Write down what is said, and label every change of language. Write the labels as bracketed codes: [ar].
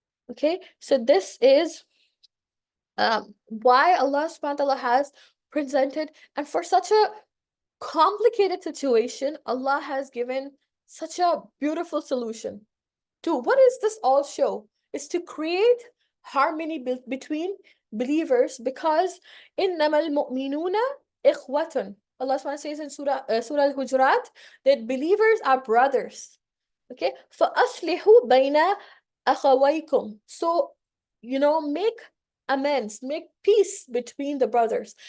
[en] Okay, so this is why Allah subhanahu wa ta'ala has presented, and for such a complicated situation, Allah has given such a beautiful solution. To what does this all show? It's to create harmony between believers, because [ar] إِنَّمَا الْمُؤْمِنُونَ إِخْوَةٌ. [en] Allah subhanahu wa ta'ala says in Surah Al-Hujurat that believers are brothers. Okay, [ar] فَأَصْلِحُوا بَيْنَ أَخَوَيْكُمْ. [en] So, make amends, make peace between the brothers.